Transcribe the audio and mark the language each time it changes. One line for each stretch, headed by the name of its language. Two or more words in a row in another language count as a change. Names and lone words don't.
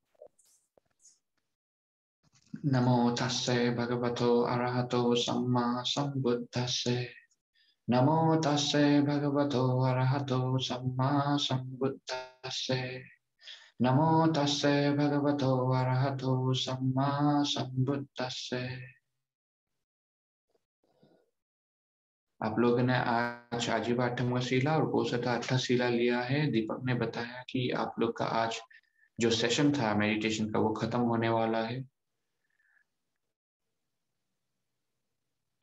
Pali: Namo tasse bhagavato arahato samma sambuddhasse. Namo tasse bhagavato arahato samma sambuddhasse. Namo tasse bhagavato arahato samma sambuddhasse.
Hindi: आप लोगों ने आज आजीवाठम शिला और पोषता अट्ठा शिला लिया है। दीपक ने बताया कि आप लोग का आज जो सेशन था मेडिटेशन का वो खत्म होने वाला है।